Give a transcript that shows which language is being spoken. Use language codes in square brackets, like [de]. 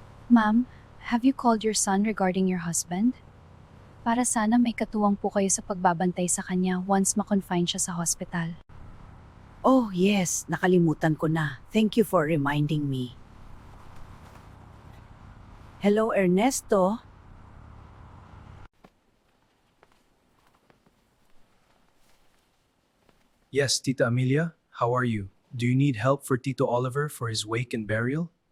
[en] Ma'am, have you called your son regarding your husband? [tl] Para sana may katuwang po kayo sa pagbabantay sa kanya once ma-confine siya sa hospital. Oh yes, nakalimutan ko na. [en] Thank you for reminding me. Hello, Ernesto. Yes, Tita Amelia, how are you? Do you need help for Tito Oliver for his wake and burial?